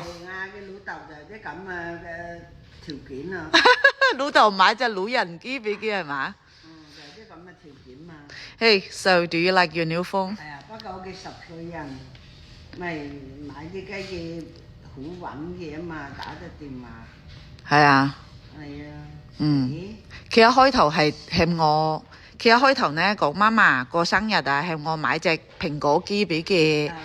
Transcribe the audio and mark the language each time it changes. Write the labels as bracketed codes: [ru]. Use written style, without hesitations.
[yue] 佢老豆就啲咁嘅條件啊！老豆買隻老人機俾佢係嘛？就係啲咁嘅條件嘛。 [en] Hey, so do you like your new phone? [yue] 係啊，不過我嘅10歲人咪買啲雞嘅好穩嘅啊嘛，打隻電話。係啊。係啊。佢一開頭係向我，佢一開頭呢講媽媽過生日啊，向我買隻蘋果機俾佢。